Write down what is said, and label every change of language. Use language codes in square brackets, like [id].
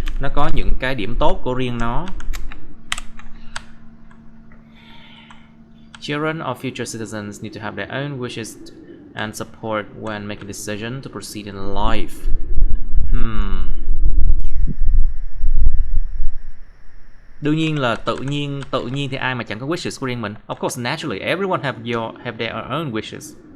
[vi] Nó có những cái điểm tốt của riêng nó. [en] Children or future citizens need to have their own wishes and support when making a decision to proceed in life. [vi] Đương nhiên là tự nhiên thì ai mà chẳng có wishes của riêng mình. [en] Of course, naturally, everyone have their own wishes.